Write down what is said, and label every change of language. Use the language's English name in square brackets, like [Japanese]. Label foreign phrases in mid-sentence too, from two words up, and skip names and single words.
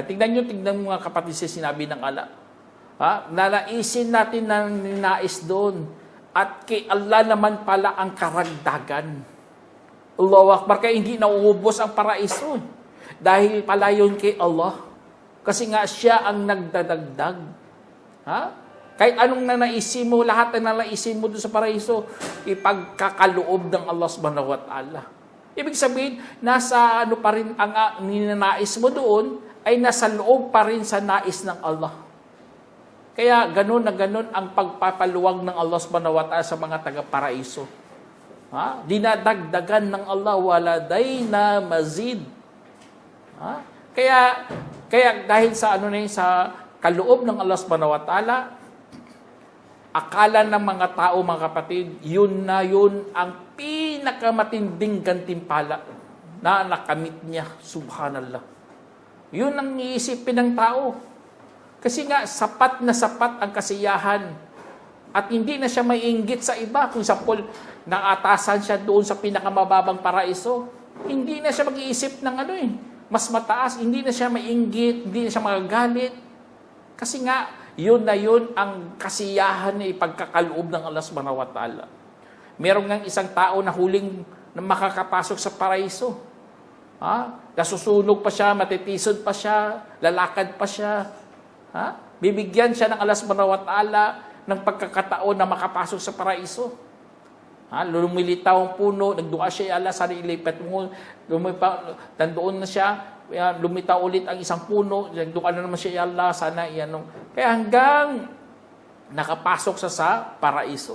[Filipino] Tingnan mo mga kapatid sa sinabi ng Allah. Nanaisin natin ng ninais doon at kay Allah naman pala ang karagdagan. [Arabic] الله أكبر, [Filipino] kaya hindi nauubos ang paraiso. Dahil pala yun kay Allah. Kasi nga siya ang nagdadagdag. Kahit anong nanaisin mo, lahat ng nanaisin mo doon sa paraiso, ipagkakaloob ng Allah [Arabic] سبحانه وتعالى. [Filipino] Ibig sabihin, nasa ano pa rin ang ninanais mo doon, ay nasa loob pa rin sa nais ng Allah. Kaya ganun na ganun ang pagpapaluwag ng Allah [Arabic] سبحانه وتعالى [Filipino] sa mga taga-paraiso. Dinadagdagan ng Allah, [Arabic] ولدينا مزيد. [Filipino] Kaya dahil sa sa kaloob ng Allah [Arabic] سبحانه وتعالى, [Filipino] akala ng mga tao, mga kapatid, yun ang pinakamatinding gantimpala na nakamit niya, subhanallah. Yun ang iisipin ng tao. Kasi nga, sapat na sapat ang kasiyahan. At hindi na siya maiinggit sa iba. Kung sapol, naatasan siya doon sa pinakamababang paraiso, hindi na siya mag-iisip ng mas mataas. Hindi na siya maiinggit, hindi na siya magagalit. Kasi nga, yun ang kasiyahan na ipagkakaloob ng Allah [Arabic] سبحانه وتعالى. [Filipino] Meron ngang isang tao na huling na makakapasok sa paraiso. Nasusunog pa siya, matitisod pa siya, lalakad pa siya. Bibigyan siya ng Allah [Arabic] سبحانه وتعالى [Filipino] ng pagkakataon na makapasok sa paraiso. Lumilitaw ang puno, nagdua siya, Allah, sana ilipat mo. Nandoon na siya, lumitaw ulit ang isang puno, nagdua na naman siya, Allah, sana iyanong. Kaya hanggang nakapasok sa paraiso.